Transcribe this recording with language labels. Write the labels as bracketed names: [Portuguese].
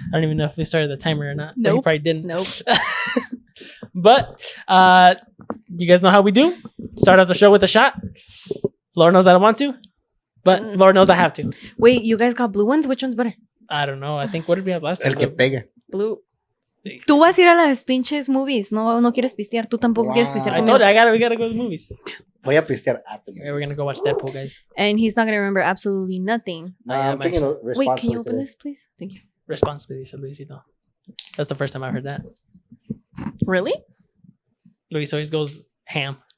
[English] I don't even know if we started the timer or not. But you Nope. probably didn't. Nope. But you guys know how we do. Start off the show with a shot. Lord knows I don't want to, but Lord knows I have to. Wait, you guys got blue ones? Which one's better? I don't know. I think, what did we have last time? [Spanish] El que pega. [English] Blue. [Spanish] Tú vas a ir a las pinches movies. No quieres pistear. Tú tampoco quieres pistear [English] I [Spanish] conmigo. [English] told you, we got to go to the movies. [Spanish] Voy a pistear [English] at the Yeah, we're going to go watch Deadpool, guys. And he's not going to remember absolutely nothing. Nah, I'm taking a Wait, can you open this, please? Thank you. Responsibly, said Luisito. That's the first time I've heard that. Really? Luis always goes ham.